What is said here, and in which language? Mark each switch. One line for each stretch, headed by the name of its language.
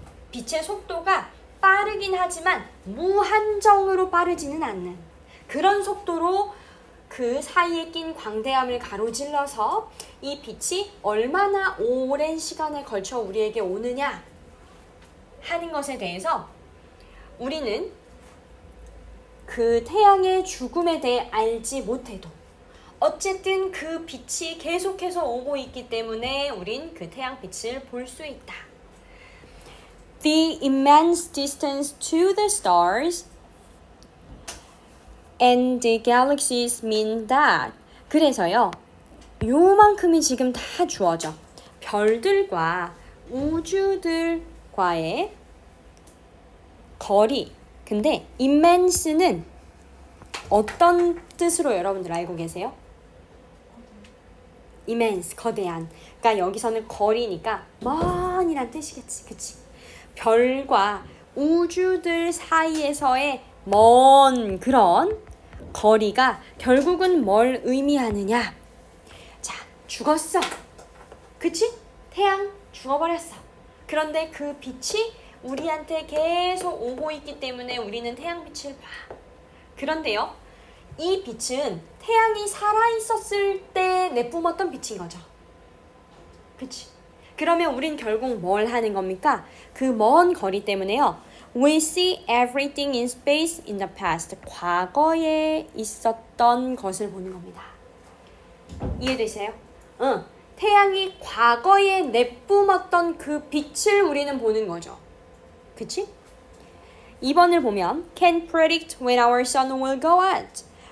Korean: 빛의 속도가 빠르긴 하지만 무한정으로 빠르지는 않는 그런 속도로 그 사이에 낀 광대함을 가로질러서 이 빛이 얼마나 오랜 시간에 걸쳐 우리에게 오느냐 하는 것에 대해서 우리는 그 태양의 죽음에 대해 알지 못해도 어쨌든 그 빛이 계속해서 오고 있기 때문에 우린 그 태양빛을 볼 수 있다.
English: The immense distance to the stars and the galaxies mean that.
Korean: 그래서요, 요만큼이 지금 다 주어져. 별들과 우주들과의 거리. 근데 immense는 어떤 뜻으로 여러분들 알고 계세요? immense, 거대한. 그러니까 여기서는 거리니까 먼이란 뜻이겠지. 그치? 별과 우주들 사이에서의 먼 그런 거리가 결국은 뭘 의미하느냐? 자, 죽었어. 그치? 태양 죽어버렸어. 그런데 그 빛이 우리한테 계속 오고 있기 때문에 우리는 태양빛을 봐. 그런데요, 이 빛은 태양이 살아있었을 때 내뿜었던 빛인 거죠. 그치? 그러면 우린 결국 뭘 하는 겁니까? 그 먼 거리 때문에요.
English: We see everything in space in the past.
Korean: 과거에 있었던 것을 보는 겁니다. 이해되세요? 응. 태양이 과거에 내뿜었던 그 빛을 우리는 보는 거죠. 그치? 2번을 보면
English: Can predict when our sun will go out.